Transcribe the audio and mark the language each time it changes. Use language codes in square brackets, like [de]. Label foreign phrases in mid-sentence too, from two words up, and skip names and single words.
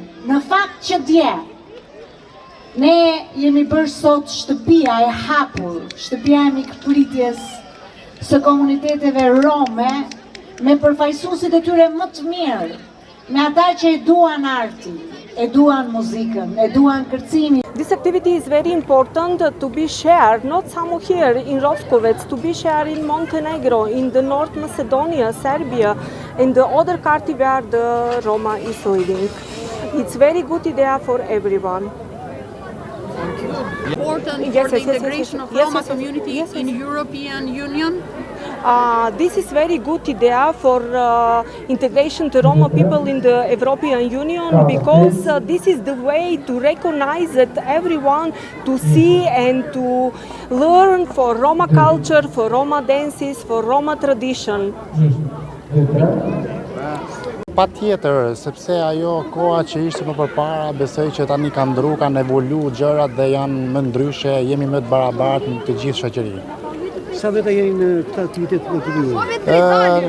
[sq] Në fakt që dje, ne jemi bërë sot shtëpia e hapur, shtëpia e mikpritjes së komuniteteve rome, me përfaqësuesit e tyre më të mirë, me ata që e duan artin, e duan muzikën, e duan kërcimin. [en] This activity is very important to be shared, not somewhere here in Roskovec, to be shared in Montenegro, in the North Macedonia, Serbia, and the other country where the Roma is living. It's very good idea for everyone. Important Yes, for the yes, yes, integration yes, of yes, Roma yes, yes, community yes, yes. in European Union. This is very good idea for integration to Roma people in the European Union, because this is the way to recognize that everyone to see and to learn for Roma culture, for Roma dances, for Roma tradition. [sq] Pa tjetër, sepse ajo koha që ishte më përpara, besoj që tani kanë ndru, kanë evolu gjërat dhe janë më ndryshe, jemi më të barabartë në të gjithë shoqërinë. Sa veta jeni në këtë aktivitet në të vijë?